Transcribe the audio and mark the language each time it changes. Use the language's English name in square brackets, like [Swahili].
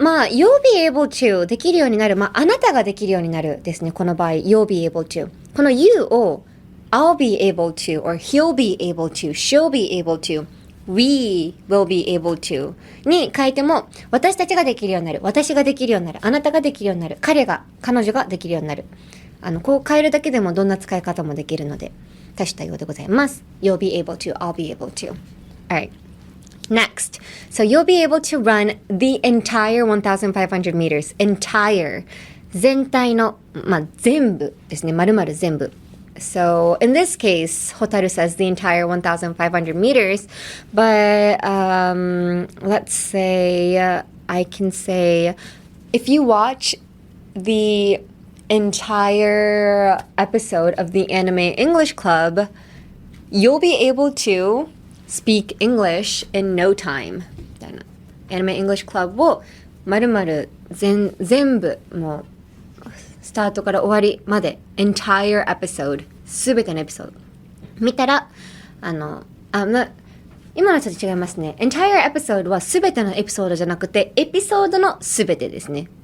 [English] You'll be able to [Japanese] できるようになる。あなたができるようになるですね。この場合、 [English] You'll be able to. この You を I'll be able to or He'll be able to, She'll be able to, We will be able to [Japanese] に変えても、私たちができるようになる。私ができるようになる。あなたができるようになる。彼女ができるようになる。こう変えるだけでもどんな使い方もできるので、多種多様でございます。 [English] You'll be able to, I'll be able to. Alright. Next. So you'll be able to run the entire 1,500 meters. [Japanese] Entire. 全体の、全部ですね。〇〇全部。 [English] So in this case, Hotaru says the entire 1,500 meters. But let's say, I can say, if you watch the entire episode of the Anime English Club, you'll be able to speak English in no time. [Japanese] みたいな。 Anime English Club を丸々全部もうスタートから終わりまで entire episode すべてのエピソード見たら今のはちょっと違いますね。 entire episode はすべてのエピソードじゃなくてエピソードのすべてですね。